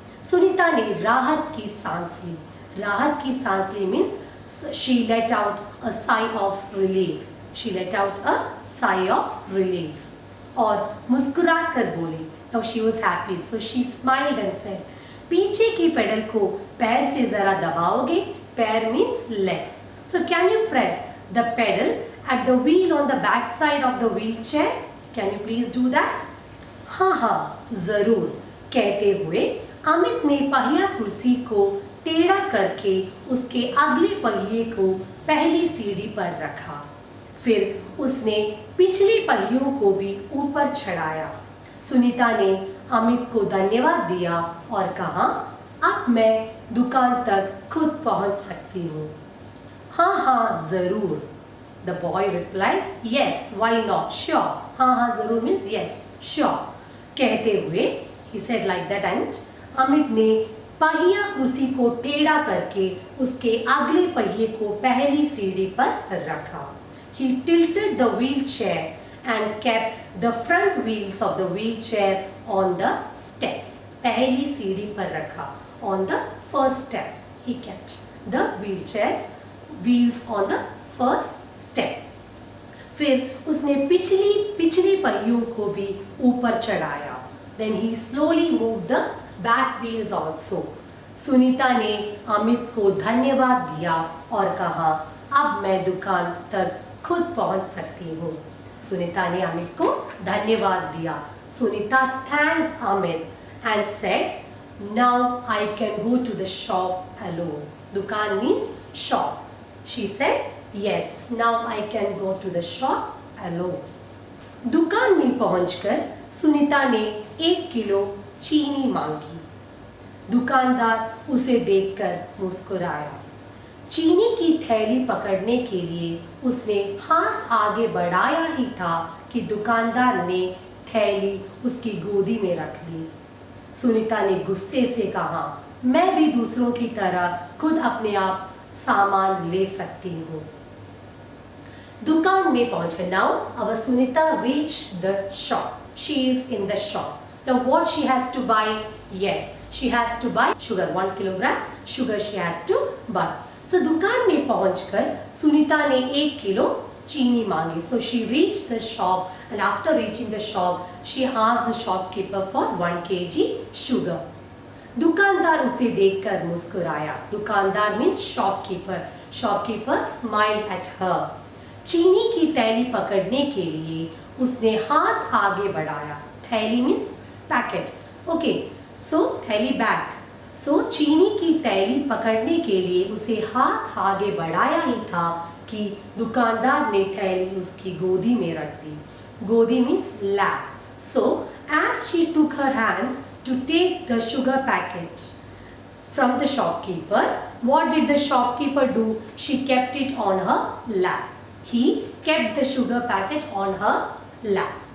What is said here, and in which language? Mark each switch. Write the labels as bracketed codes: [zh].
[hi] सुनीता ने राहत की सांस ली. राहत की सांस ली [en] Means she let out a sigh of relief. She let out a sigh of relief. [hi] और मुस्कुराकर बोली. [en] now she was happy, so she smiled and said, [hi] पीछे की पेडल को पैर से जरा दबाओगे? [en] पैर means legs. So can you press the pedal at the wheel on the back side of the wheelchair? Can you please do that? [hi] हाँ हाँ जरूर, कहते हुए अमित ने पहिया कुर्सी को टेढ़ा करके उसके अगले पहिए को पहली सीढ़ी पर रखा. फिर उसने पिछले पहियों को भी ऊपर चढ़ाया. सुनीता ने अमित को धन्यवाद दिया और कहा, अब मैं दुकान तक खुद पहुंच सकती हूँ. हाँ हाँ जरूर. [en] The boy replied, yes why not, sure. [hi] हाँ हाँ जरूर [en] Means yes sure. [hi] कहते हुए [en] ही said like that and [hi] Amit ने पहिया कुर्सी को टेढ़ा करके उसके अगले पहिए को पहली सीढ़ी पर रखा. [en] He tilted the wheelchair and kept the front wheels of the wheelchair on the steps. [hi] पहली सीढ़ी पर रखा. [en] On the first step he kept the wheelchair's wheels on the first step. [hi] फिर उसने पिछली पहियों को भी ऊपर चढ़ाया. [en] Then he slowly moved the back wheels also. [hi] Sunita ने अमित को धन्यवाद दिया और कहा, अब मैं दुकान तक खुद पहुंच सकती हूँ. सुनीता ने अमित को धन्यवाद दिया. [en] Sunita thanked Amit and said, now I can go to the shop alone. दुकान means shop. She said, yes, now I can go to the shop alone. [hi] दुकान में पहुंचकर सुनीता ने 1 किलो चीनी मांगी. दुकानदार उसे देखकर मुस्कुराया. चीनी की थैली पकड़ने के लिए उसने हाथ आगे बढ़ाया ही था कि दुकानदार ने थैली उसकी गोदी में रख दी. सुनीता ने गुस्से से कहा, मैं भी दूसरों की तरह खुद अपने आप सामान ले सकती हूँ. दुकान में पहुंचकर [en] Now our Sunita reached the shop. She is in the shop. Now what she has to buy? Yes, she has to buy sugar. 1 kilogram sugar she has to buy. So [hi] दुकान में पहुंचकर सुनीता ने 1 किलो चीनी मांगी. [en] So she reached the shop and after reaching the shop she asked the shopkeeper for 1 kg sugar. [hi] दुकानदार उसे देखकर मुस्कुराया. [en] दुकानदार means shopkeeper. Shopkeeper smiled at her. [hi] चीनी की थैली पकड़ने के लिए उसने हाथ आगे बढ़ाया. [en] थैली means packet. Okay, so [hi] थैली बैग. सो चीनी की थैली पकड़ने के लिए उसे हाथ आगे बढ़ाया ही था कि दुकानदार ने थैली उसकी गोदी में रख दी. [en] गोदी means lap. So as she took her hands to take the sugar packet from the shopkeeper, what did the shopkeeper do? She kept it on her lap. He kept the sugar packet on her lap.